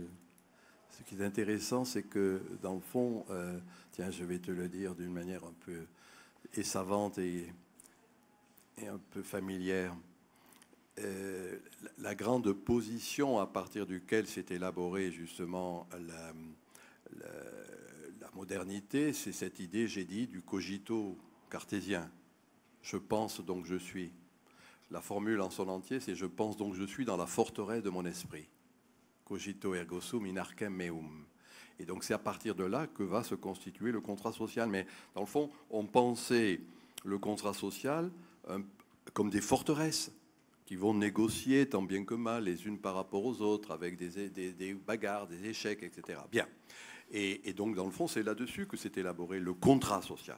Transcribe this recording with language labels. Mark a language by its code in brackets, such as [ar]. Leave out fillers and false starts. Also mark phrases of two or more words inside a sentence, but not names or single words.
[fr] Ce qui est intéressant, c'est que dans le fond, tiens, je vais te le dire d'une manière un peu savante et un peu familière, la grande position à partir duquel s'est élaborée justement la modernité, c'est cette idée, j'ai dit, du cogito cartésien. Je pense donc je suis. La formule en son entier, c'est je pense donc je suis dans la forteresse de mon esprit. [la] Cogito ergo sum in arcem meum. [fr] Et donc c'est à partir de là que va se constituer le contrat social. Mais dans le fond, on pensait le contrat social comme des forteresses qui vont négocier tant bien que mal les unes par rapport aux autres, avec des bagarres, des échecs, etc. Bien. Et donc, dans le fond, c'est là-dessus que s'est élaboré le contrat social.